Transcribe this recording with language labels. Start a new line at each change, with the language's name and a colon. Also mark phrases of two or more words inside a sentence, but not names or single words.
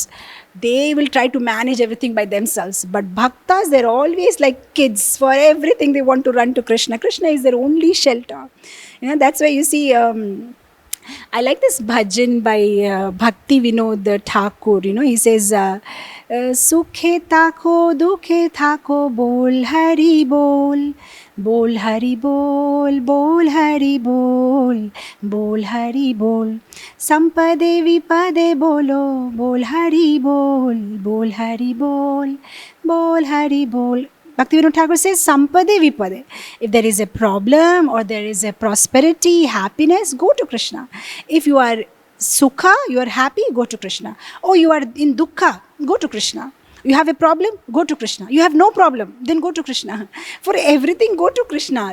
English: They will try to manage everything by themselves. But bhaktas, they're always like kids. For everything, they want to run to Krishna. Krishna is their only shelter. That's why you see, I like this bhajan by Bhakti Vinod Thakur. He says,
Bangla: সুখে থাকো, দুঃখে থাকো, বল হরি বল. বল হরি বল, বল হরি বল, বল হরি বল. সম্পদে বিপদে বলো, বল হরি বল, বল হরি বল, বল হরি বল.
English: Bhaktivinoda Thakur says,
Bangla: সম্পদে বিপদে.
English: If there is a problem or there is a prosperity, happiness, go to Krishna. If you are sukha, you are happy, go to Krishna. Oh, you are in dukkha, go to Krishna. You have a problem, go to Krishna. You have no problem, then go to Krishna. For everything, go to Krishna.